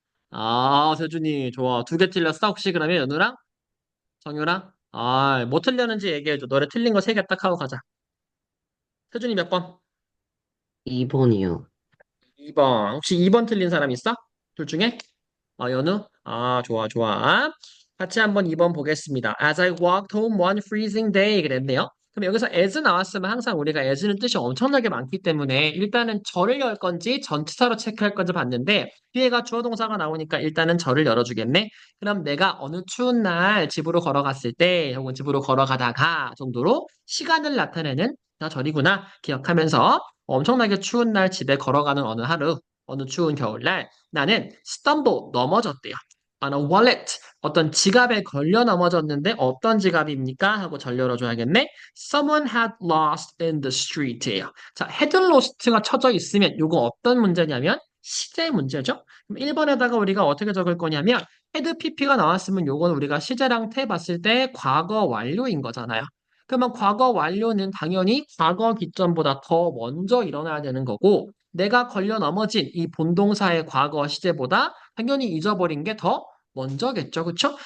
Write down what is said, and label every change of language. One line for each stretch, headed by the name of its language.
Korean: 아, 세준이 좋아. 2개 틀렸어? 혹시 그러면 연우랑 정유랑? 아, 뭐 틀렸는지 얘기해줘. 너네 틀린 거 3개 딱 하고 가자. 세준이 몇 번? 2번이요. 2번. 혹시 2번 틀린 사람 있어? 둘 중에? 연우? 아, 좋아, 좋아. 같이 한번 2번 보겠습니다.
English: As I walked home one freezing day
Korean: 그랬네요. 그럼 여기서 as 나왔으면 항상 우리가 as는 뜻이 엄청나게 많기 때문에 일단은 절을 열 건지 전치사로 체크할 건지 봤는데 뒤에가 주어 동사가 나오니까 일단은 절을 열어주겠네. 그럼 내가 어느 추운 날 집으로 걸어갔을 때 혹은 집으로 걸어가다가 정도로 시간을 나타내는 나 절이구나 기억하면서 엄청나게 추운 날 집에 걸어가는 어느 하루 어느 추운 겨울날 나는 stumble 넘어졌대요.
English: on a wallet
Korean: 어떤 지갑에 걸려 넘어졌는데 어떤 지갑입니까? 하고 절 열어줘야겠네.
English: Someone had lost in the street예요.
Korean: 자, had lost가 쳐져 있으면 이거 어떤 문제냐면 시제 문제죠. 그럼 1번에다가 우리가 어떻게 적을 거냐면 had pp가 나왔으면 요건 우리가 시제랑 태 봤을 때 과거 완료인 거잖아요. 그러면 과거 완료는 당연히 과거 기점보다 더 먼저 일어나야 되는 거고 내가 걸려 넘어진 이 본동사의 과거 시제보다 당연히 잊어버린 게 더 먼저겠죠. 그쵸?